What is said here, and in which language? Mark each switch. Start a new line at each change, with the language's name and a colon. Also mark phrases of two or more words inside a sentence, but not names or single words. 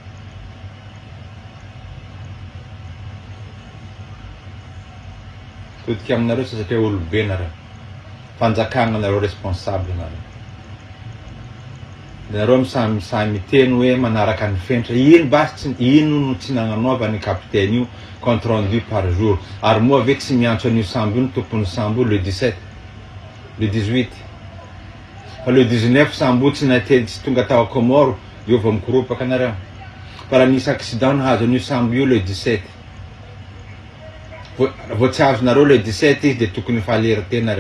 Malagasy: todika aminareo sa satria olobe nareo fanjakagna nareo responsable nareo misamy miteny hoe manaraka ny fenitra ino basy ino no tsy nagnanaova ny capitaine io
French: compte rendu par jour
Malagasy: ary moa ve tsy miantso an'io sambo io ny tompon'ny sambo le 17 le 18 fa le 19 sambo tsy nately tsy tonga tao Comore io vao mikoropaka nareo fa raha nisy accident nahazo an'io sambo io le 17 vao tsy azonareo le 17 izy dia tokony fa alerte nareo.